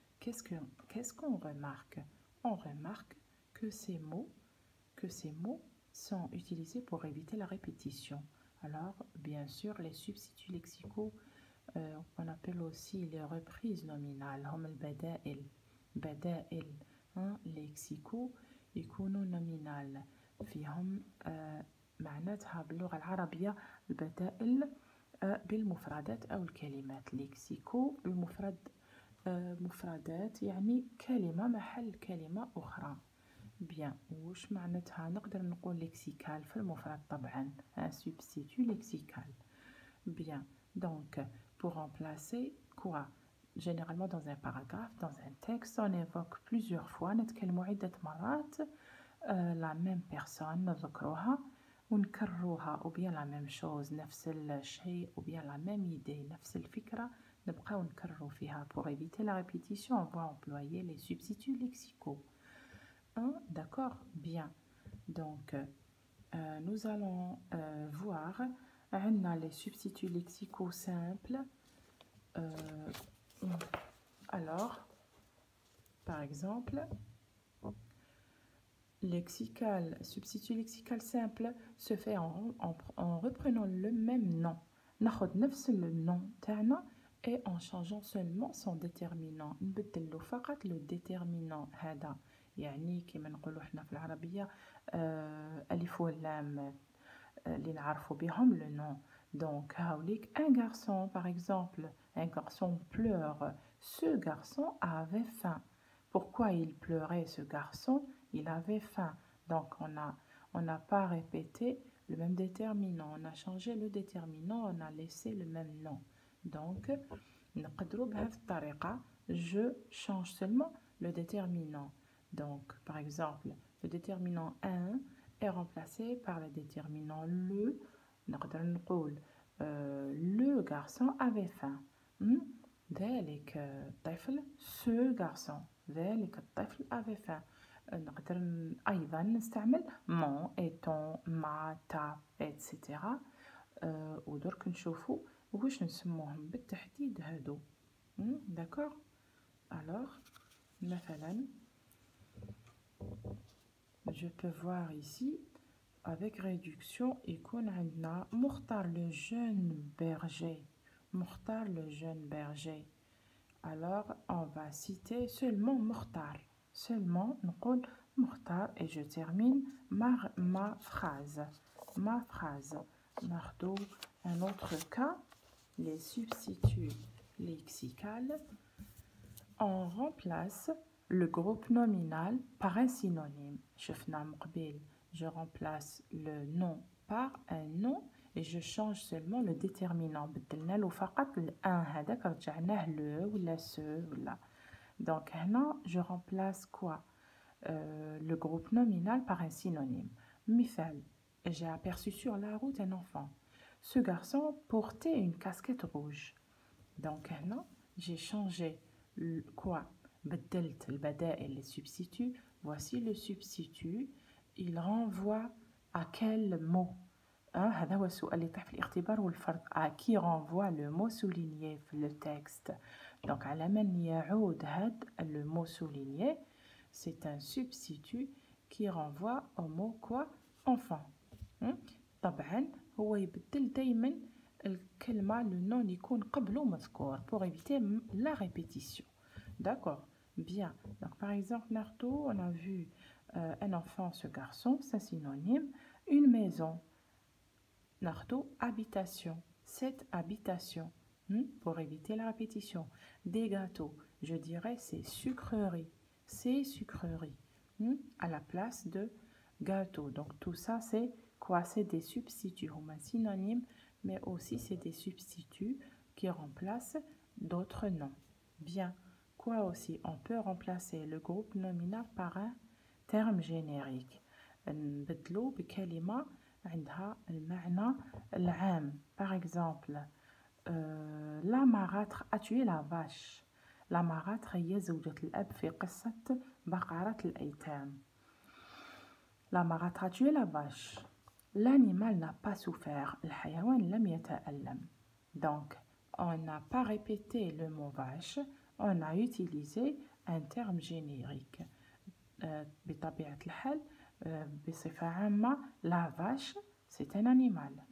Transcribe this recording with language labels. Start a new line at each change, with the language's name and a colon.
French: Qu'est-ce qu'on remarque? On remarque que ces mots sont utilisés pour éviter la répétition. Alors, bien sûr, les substituts lexicaux, on appelle aussi les reprises nominales,
Arabic: هم البدائل. بدائل لexicaux يكونوا nominal. فيهم معناتها باللغة العربية البدائل بالمفردات أو الكلمات. لexicaux بالمفرد مفردات يعني كلمة محل كلمة أخرى.
French: Bien,
Arabic: وش معناتها؟ نقدر نقول lexical في المفرد طبعا.
French: Un substitut lexical. Bien, donc pour remplacer quoi? Généralement dans un paragraphe, dans un texte, on évoque plusieurs fois
Arabic: نتكلموا عدة مرات
French: la même personne
Arabic: نذكروها ونكرروها
French: ou bien la même chose
Arabic: نفس الشيء
French: ou bien la même idée
Arabic: نفس الفكرة نبقاو نكرروا فيها.
French: Pour éviter la répétition, on va employer les substituts lexicaux. D'accord? Bien. Donc, nous allons voir les substituts lexicaux simples. Alors, par exemple, substitut lexical simple se fait en reprenant le même nom.
Arabic: ناخد نفس
French: le nom
Arabic: تاعنا
French: et en changeant seulement son déterminant.
Arabic: نبدلو فقط
French: le déterminant
Arabic: هذا. يعني كما نقولوا احنا في العربية ألف واللام اللي نعرفوا بهم le nom.
French: Donc,
Arabic: هاوليك
French: un garçon par exemple, un garçon pleure. Ce garçon avait faim. Pourquoi il pleurait ce garçon? Il avait faim. Donc, on n'a pas répété le même déterminant. On a changé le déterminant, on a laissé le même nom. Donc,
Arabic: نقدروا بهذه الطريقة.
French: Je change seulement le déterminant. Donc, par exemple, le déterminant un est remplacé par le déterminant le.
Arabic: نقدر نقول
French: le garçon avait faim.
Arabic: ذلك الطفل
French: ce garçon.
Arabic: ذلك الطفل
French: avait faim.
Arabic: نقدر أيضا نستعمل
French: mon et ton, ma, ta, etc.
Arabic: ودرك نشوفوا واش نسموهم بالتحديد هادو.
French: D'accord? Alors,
Arabic: مثلا,
French: je peux voir ici, avec réduction,
Arabic: يكون عندنا
French: مختار le jeune berger. مختار le jeune berger. Alors, on va citer seulement مختار. Seulement,
Arabic: نقول
French: مختار et je termine ma phrase. Ma phrase.
Arabic: ناخدو
French: un autre cas, les substituts lexicaux. On remplace le groupe nominal par un synonyme.
Arabic: شفنا مقبل.
French: Je remplace le nom par un nom et je change seulement le déterminant.
Arabic: بدلنا له فقط الان هذاك رجعناه le ولا ce ولا.
French: Donc
Arabic: هنا
French: je remplace quoi? Le groupe nominal par un synonyme.
Arabic: مثال,
French: j'ai aperçu sur la route un enfant. Ce garçon portait une casquette rouge. Donc
Arabic: هنا
French: j'ai changé quoi?
Arabic: بدلت البدائل,
French: les substituts. Voici le substitut. Il renvoie à quel mot?
Arabic: هذا هو السؤال اللي يطيح في الاختبار والفرض.
French: À qui renvoie le mot souligné
Arabic: في
French: le texte? Donc
Arabic: على من يعود هذا
French: le mot souligné? C'est un substitut qui renvoie au mot quoi? Enfant.
Arabic: طبعا هو يبدل دايما الكلمة
French: le nom
Arabic: يكون قبله مذكور
French: pour éviter la répétition. D'accord? Bien. Donc, par exemple, Narto, on a vu un enfant, ce garçon, c'est synonyme. Une maison. Narto, habitation. Cette habitation. Pour éviter la répétition. Des gâteaux. Je dirais c'est sucrerie. C'est sucrerie. À la place de gâteau. Donc, tout ça, c'est quoi? C'est des substituts. On a synonyme, mais aussi c'est des substituts qui remplacent d'autres noms. Bien. Quoi aussi? On peut remplacer le groupe nominal par un terme générique.
Arabic: نبدلو بكلمة عندها المعنى العام.
French: Par exemple, la marâtre a tué la vache.
Arabic: La marâtre هي زوجة الأب في قصة بقرة الأيتام.
French: La marâtre a tué la vache. L'animal n'a pas souffert.
Arabic: الحيوان لم يتألم.
French: Donc, on n'a pas répété le mot vache, on a utilisé un terme générique.
Arabic: بطبيعة الحال بصفة عامة
French: la vache c'est un animal.